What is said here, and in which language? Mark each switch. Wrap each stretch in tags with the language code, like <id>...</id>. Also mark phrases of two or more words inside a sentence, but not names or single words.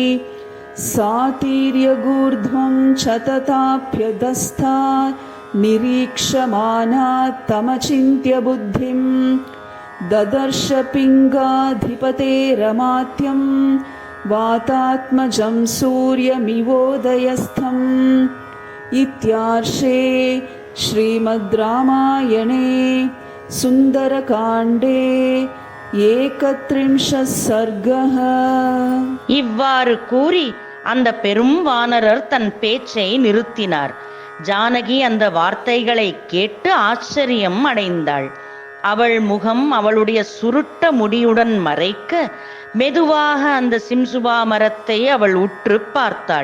<sa>सातीर्यगूर्ध्वं च तथाप्यधस्था निरीक्षमाना तमचिन्त्य बुद्धिं ददर्श पिङ्गाधिपतेरमात्यं वातात्मजं सूर्यमिवोदयस्थम् इत्यार्षे श्रीमद् रामायणे सुन्दरकाण्डे 31 सर्गः.</sa> <ta>இவ்வாறு கூறி அந்த பெரும் வானரர் தன் பேச்சை நிறுத்தினார். ஜானகி அந்த வார்த்தைகளை கேட்டு ஆச்சரியம் அடைந்தாள். அவள் முகம் அவளுடைய சுருட்ட முடியுடன் மறைக்க மெதுவாக அந்த சிம்சுபா மரத்தை அவள் உற்று பார்த்தாள்.</ta>